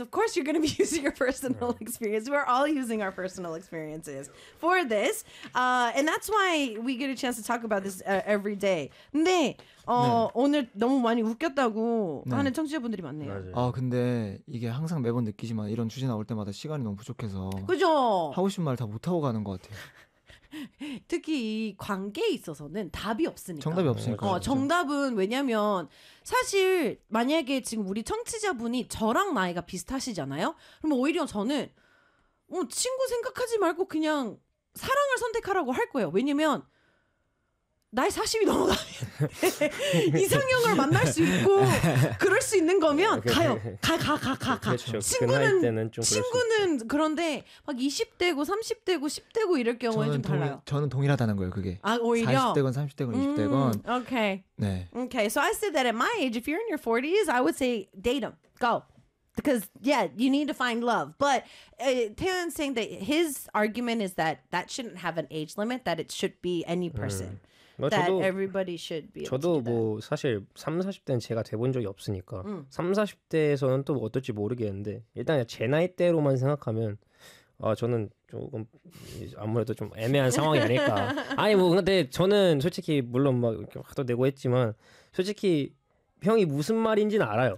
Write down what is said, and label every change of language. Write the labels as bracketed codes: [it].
[en] Of course, you're going to be using your personal experience. We're all using our personal experiences for this. And that's why we get a chance to talk about this every day. [ko] 근데 오늘 너무 많이 웃겼다고 하는 청취자분들이 많네요. 아, 근데 이게 항상 매번 느끼지만 이런 주제 나올 때마다 시간이 너무 부족해서 그죠? 하고 싶은 말 다 못하고 가는 것 같아요. 특히 관계에 있어서는 답이 없으니까. 정답이 없으니까. 정답은 왜냐면 사실 만약에 지금 우리 청취자분이 저랑 나이가 비슷하시잖아요. 그럼 오히려 저는 친구 생각하지 말고 그냥 사랑을 선택하라고 할 거예요. 왜냐면 나이 40이 넘어가면 이상형을 만날 수 있고 그럴 수 있는 거면 가요. 가. 그렇죠. 친구는 그런데 막 20대고 30대고 10대고 이럴 경우에 좀 달라요. 저는 동일하다는 거예요, 그게. 아, 오히려 40대건 30대건 20대건. 오케이. 네. 오케이. [en] So I said that at my age, if you're in your 40s, I would say date them. Go. Because, yeah, you need to find love. But Taehyun's saying that his argument is that that shouldn't have an age limit, that it should be any person. That [ko] 저도, [en] everybody should be. [ko] 저도 뭐 사실 30, 40대는 제가 돼본 적이 없으니까 30, 40대에서는 또 어떨지 모르겠는데 일단 제 나이대로만 생각하면 저는 조금 아무래도 좀 애매한 상황이 아닐까. 아니 뭐 근데 저는 솔직히 물론 막 이렇게 화도 내고 했지만 솔직히 형이 무슨 말인지는 알아요.